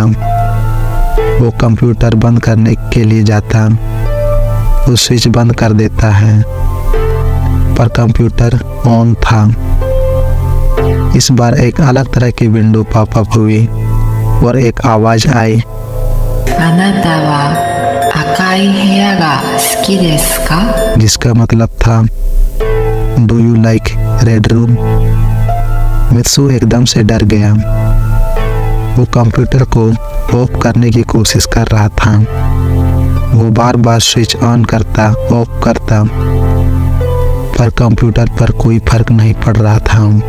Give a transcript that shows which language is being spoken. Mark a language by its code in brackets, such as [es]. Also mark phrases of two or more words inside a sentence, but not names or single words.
[hi] वो कंप्यूटर बंद करने के लिए जाता, वो स्विच बंद कर देता है, पर [en] computer on [hi] था। इस बार एक अलग तरह की [en] window popup [hi] हुई और एक आवाज़ आई, [ja] あなたは赤い部屋が好きですか? [hi] जिसका मतलब था [en] do you like red room. [hi] मित्सु एकदम से डर गया। वो कंप्यूटर को ऑफ करने की कोशिश कर रहा था। वो बार बार [en] switch on [hi] करता ऑफ करता, पर कंप्यूटर पर कोई फर्क नहीं पड़ रहा था।